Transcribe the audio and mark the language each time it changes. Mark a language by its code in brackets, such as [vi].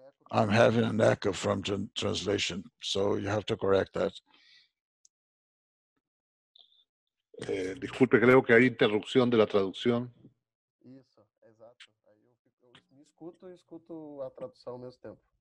[en] I'm having an echo from translation, so you have to correct that. [es] Disculpe, creo que hay interrupción de la traducción. [pt] Isso, exato. Aí eu me escuto e escuto a tradução ao mesmo tempo.